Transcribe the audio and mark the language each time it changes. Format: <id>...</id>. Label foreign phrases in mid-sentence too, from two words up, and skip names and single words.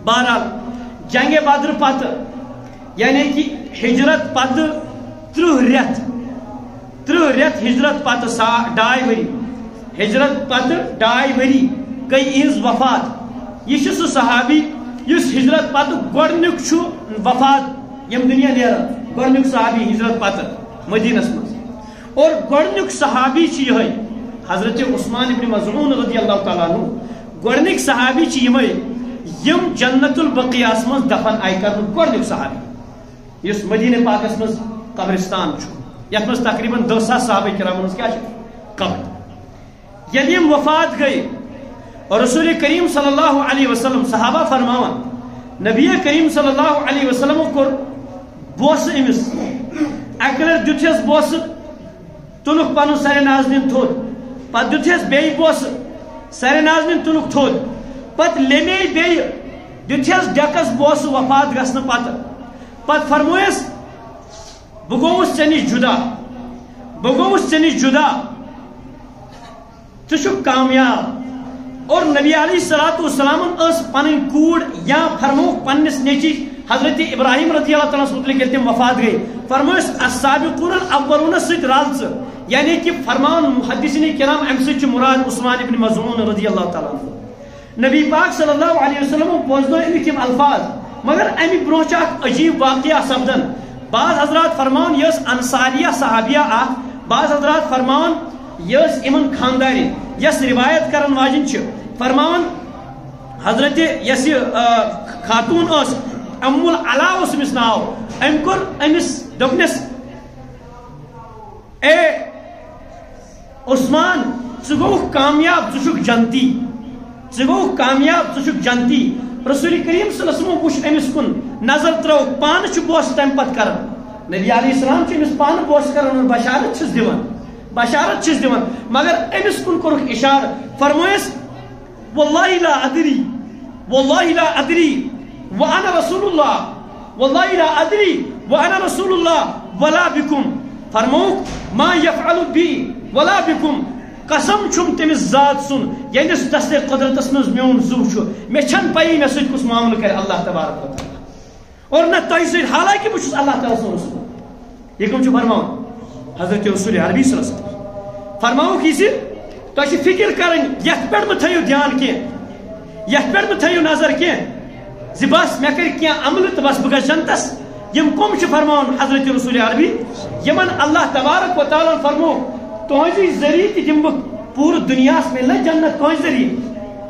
<ks>بہرحال جنگ بدر پتہٕ یعنی کہ ہجرت پتہٕ 30 رٮ۪تھ ہجرت پتہٕ 2.5 ؤری ہجرت پتہٕ 2.5 ؤری گٔے یِہنٛز وفات. یہ چھُ سُہ صحابی یُس ہجرت پتہٕ گۄڈنیُک چھُ وفات یم دنیا نیران گۄڈنیُک صحابی ہجرت پتہٕ مدینس منٛز. اور گۄڈنیُک صحابی چھُ یِہوٚے حضرت عثمان ابن مظعون</ks> <ar>رضی اللہ تعالیٰ عنہ.</ar> <ks>گۄڈنِکۍ صحابی چھِ یِمے یم جنت البقیعس منٛز دفن آیہِ کرنہٕ. گۄڈنیُک صحابی یُس مدینہ پاکس منٛز قبرستان چھُ یتھ منٛز تقریباً 10,000 صحابہ کرامن ہٕنٛز کیٛاہ چھِ قبر. ییٚلہِ یِم وفات گٔے اور رسول کریم</ks> <ar>صلی اللہ علیہ وسلم</ar> <ks>صحابہ فرماوان نبی کریم</ks> <ar>صلی اللہ علیہ وسلم</ar> <ks>کوٚر بوسہٕ أمِس اکہِ لٹہِ دیُتہس بوسہٕ تُلُکھ پنُن سرِ نازنیٖن تھوٚد پتہٕ دیُتہس بیٚیہِ بوسہٕ سرِ نازنیٖن تُلُکھ تھوٚد پتہٕ لیٚمے بیٚیہِ دیُتہس ڈیکس بوسہٕ وفات گژھنہٕ پتہٕ فرمویس بہٕ گوٚوُس ژےٚ نِش جُدا ژٕ چھُکھ کامیاب. اور نبی</ks> <ar>علیہ الصلوۃ والسلام</ar> <ks>ٲس پنٕنۍ کوٗر یا فرمووُکھ پننِس نیٚچِوِس حضرت ابراہیم</ks> <ar>رضی اللہ تعالیٰ</ar> <ks>متعلق ییٚلہِ تِم وفات گٔے فرمویس</ks> <ar>السابقون الاولون</ar> <ks>سۭتۍ رل ژٕ. یعنی کہ فرمان محدثین کرام امہِ سۭتۍ چھُ مراد عثمان ابن مظعون</ks> <ar>رضی اللہ تعالیٰ عنہ.</ar> <ks>نبی پاک</ks> <ar>صلی اللہ علیہ وسلم</ar> <ks>بوزنو امیک یم الفاظ مگر امہِ برونٛہہ چھُ اکھ عجیب واقعہ سپدان. بعض حضرات فرمان یہ انصاریہ صحابیہ اخ بعض حضرات فرمان یہ امن خاندارین یس روایت کرن واجن چھ فرمان حضرت یس خاتون اس ام العلا اس امس ناو ام کور امس دپنس اے عثمان ژٕ گوٚوُکھ کامیاب ژٕ چھُکھ جنتی. رسول کریم</ks> <ar>صلی اللہ علیہ وسلم</ar> <ks>وچھ امس کن نظر ترٛووُکھ پانہٕ چھُ بوسہٕ تمہِ پتہٕ کران. نبی</ks> <ar>علیہ السلام</ar> <ks>چھُ امس پانہٕ بوسہٕ کران بشارت چھِس دِوان مگر امس کن کوٚرُکھ اشارہ فرمویس</ks> <ar>واللہ لا ادری وانا رسول اللہ ولا بكم</ar> <ks>فرموک</ks> <ar>ما يفعل بي ولا بكم.</ar> <ks>قسم چھُم تٔمِس ذات سُن ییٚمِس دستِ قدرتس منٛز میون زُو چھُ مےٚ چھنہٕ پیی مےٚ سۭتۍ کُس معاملہٕ کرِ</ks> <ar>اللہ تبارک و تعالیٰ</ar> <ks>اور نہ تۄہہِ سۭتۍ حالانکہ بہٕ چھُس اللہ تعالیٰ سُنٛد رسول. یہِ کٕم چھُ فرماوان حضرت رسول عربی</ks> <ar>صلی اللہ علیہ وسلم</ar> <ks>فرماوُکھ یہِ زِ تۄہہِ چھِ فکر کرٕنۍ یتھ پٮ۪ٹھ مہٕ تھٲیِو دھیان کینٛہہ یتھ پٮ۪ٹھ مہٕ تھٲیِو نظر کینٛہہ زِ بس مےٚ کٔرۍ کینٛہہ عملہٕ تہٕ بس بہٕ گژھٕ جنتس. یِم کٕم چھِ فرماوان حضرت رسول عربی یمن</ks> <ar>اللہ تبارک و تعالیٰ</ar> <ks>فرمووُکھ تُہنٛدِ ذٔریعہٕ تہِ دِمہٕ بہٕ پوٗرٕ دُنیاہس مِلہِ نہ جنت کٲنٛسہِ ذٔریعہٕ.</ks>